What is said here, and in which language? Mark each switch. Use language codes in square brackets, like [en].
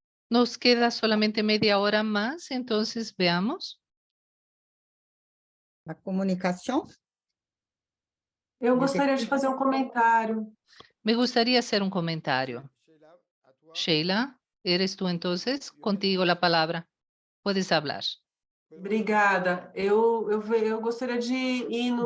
[es] Nos queda solamente media hora más, entonces veamos. [pt] A comunicação? Eu gostaria de fazer um comentário. [es] Me gustaría hacer un comentario. Sheila, ¿eres tú entonces? Contigo la palabra. Puedes hablar. [pt] Obrigada. Eu gostaria de ir no mesmo...